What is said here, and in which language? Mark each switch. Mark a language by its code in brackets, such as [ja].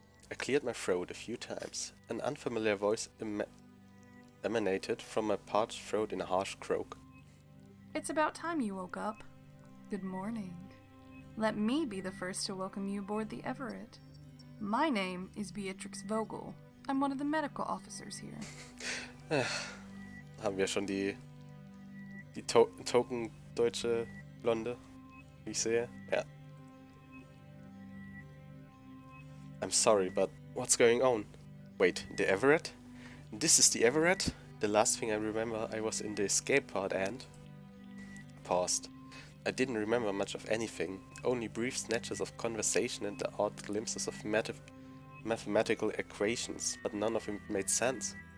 [en] I cleared my throat a few times. An unfamiliar voice emanated from my parched throat in a harsh croak. It's about time you woke up. Good morning. Let me be the first to welcome you aboard the Everett. My name is Beatrix Vogel. I'm one of the medical officers here. [de] Haben wir schon die Token-deutsche Blonde, wie ich sehe? Ja. [en] I'm sorry, but what's going on? Wait, the Everett? This is the Everett? The last thing I remember, I was in the escape pod and... Paused. I didn't remember much of anything, only brief snatches of conversation and the odd glimpses of mathematical equations, but none of it made sense.